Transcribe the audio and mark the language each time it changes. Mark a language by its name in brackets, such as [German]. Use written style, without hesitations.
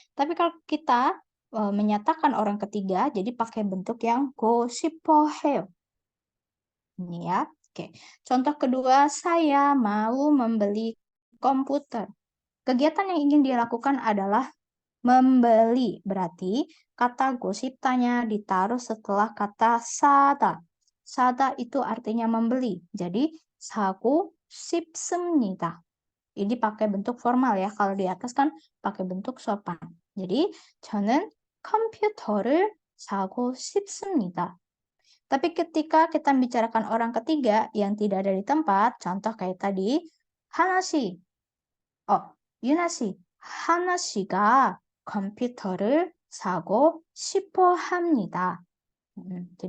[Indonesian] Tapi kalau kita menyatakan orang ketiga, jadi pakai bentuk yang go 싶어해요. Ini ya. Oke. Contoh kedua, saya mau membeli komputer. Kegiatan yang ingin dilakukan adalah membeli. Berarti kata gosiptanya ditaruh setelah kata 사다. 사다 itu artinya membeli. [Korean] Jadi 사고 싶습니다. [Indonesian] Ini pakai bentuk formal ya. Kalau di atas kan pakai bentuk sopan. [Korean] Jadi 저는 컴퓨터를 사고 싶습니다. [Indonesian] Tapi ketika kita membicarakan orang ketiga yang tidak ada di tempat, contoh kayak tadi, [Korean] 하나 씨, 유나 씨, 하나 씨가 컴퓨터를 사고 싶어 합니다. [Indonesian] Jadi